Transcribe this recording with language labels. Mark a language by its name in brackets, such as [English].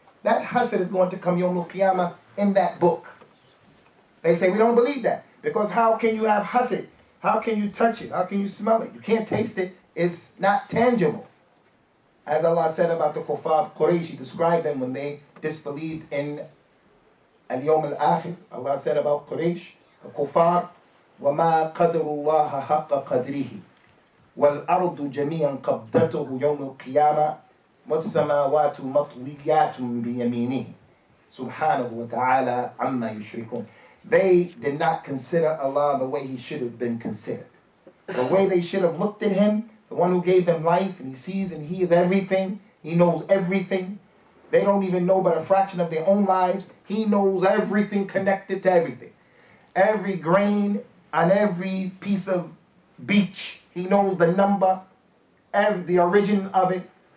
[English] That hasad is going to come Yawm al-Qiyamah in that book. They say we don't believe that, because how can you have hasad? How can you touch it? How can you smell it? You can't taste it. It's not tangible. As Allah said about the kuffar of Quraysh, He described them when they disbelieved in al-Yawm al-Akhir. Allah said about Quraysh, the kuffar, [Arabic] وَمَا قَدْرُ اللَّهَ حَقَّ قَدْرِهِ وَالْأَرْضُ جَمِيعًا قَبْضَتُهُ يَوْمَ الْقِيَامَةِ وَالسَّمَاوَاتُ مَطْوِيَّاتٌ بِيَمِينِهِ subhanahu wa ta'ala amma yushrikun. [English] They did not consider Allah the way He should have been considered. The way they should have looked at Him, the one who gave them life, and He sees and He is everything. He knows everything. They don't even know but a fraction of their own lives. He knows everything connected to everything. Every grain on every piece of beach, He knows the number, the origin of it.